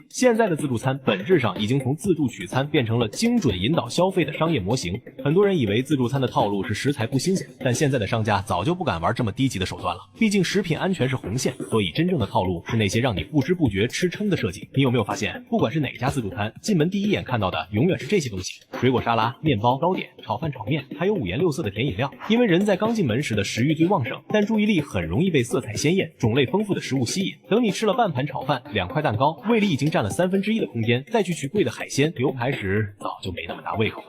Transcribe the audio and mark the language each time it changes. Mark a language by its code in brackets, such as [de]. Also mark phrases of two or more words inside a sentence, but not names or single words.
[zh] 現在的自助餐本質上已經從自助取餐變成了精準引導消費的商業模型。很多人以為自助餐的套路是食材不新鮮，但現在的商家早就不敢玩這麼低級的手段了。畢竟食品安全是紅線，所以真正的套路是那些讓你不知不覺吃撐的設計。你有沒有發現，不管是哪家自助餐，進門第一眼看到的永遠是這些東西：水果沙拉、麵包、糕點、炒飯、炒麵，還有5顏6色的甜飲料。因為人在剛進門時的食慾最旺盛，但注意力很容易被色彩鮮豔、種類豐富的食物吸引。等你吃了半盤炒飯、2塊蛋糕，胃裡已經佔了1/3的空間，再去取貴的海鮮、牛排時，早就沒那麼大胃口了。